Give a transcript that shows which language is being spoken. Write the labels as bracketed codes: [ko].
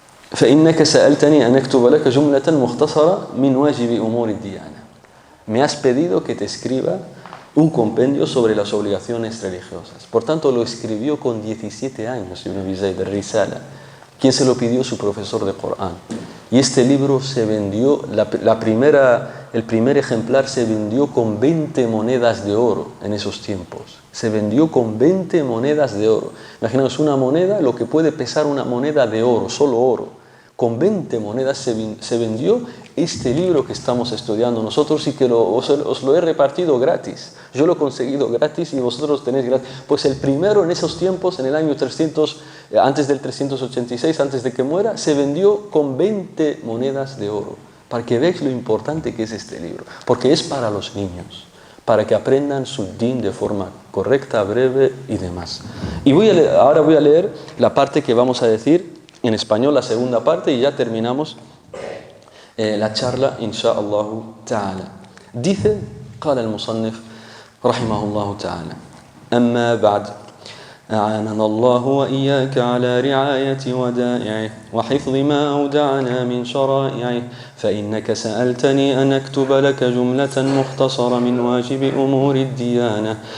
[ar] فإنك سألتني أن أكتب لك جملة مختصرة من واجب أمور الديانة. [es] Me has pedido que te escriba un compendio sobre las obligaciones religiosas. Por tanto, lo escribió con 17 años, Ibn Abi Zayd, Risala. ¿Quién se lo pidió? Su profesor de Corán. Y este libro se vendió, el primer ejemplar se vendió con 20 monedas de oro en esos tiempos. Se vendió con 20 monedas de oro. Imaginaos una moneda, lo que puede pesar una moneda de oro, solo oro. Con 20 monedas se vendió este libro que estamos estudiando nosotros y que os lo he repartido gratis. Yo lo he conseguido gratis y vosotros tenéis gratis. Pues el primero en esos tiempos, en el año antes del 386, antes de que muera, se vendió con 20 monedas de oro. Para que veáis lo importante que es este libro. Porque es para los niños, para que aprendan su din de forma correcta, breve y demás. Y ahora voy a leer la parte que vamos a decir en español, la segunda parte, y ya terminamos la charla, inshallah ta'ala. Dice, [ar] قال المصنف رحمه الله تعالى: أما بعد، أعاننا الله وإياك على رعاية ودائعه وحفظ ما أودعنا من شرائعه، فإنك سألتني أن أكتب لك جملة مختصرة من واجب أمور الديانة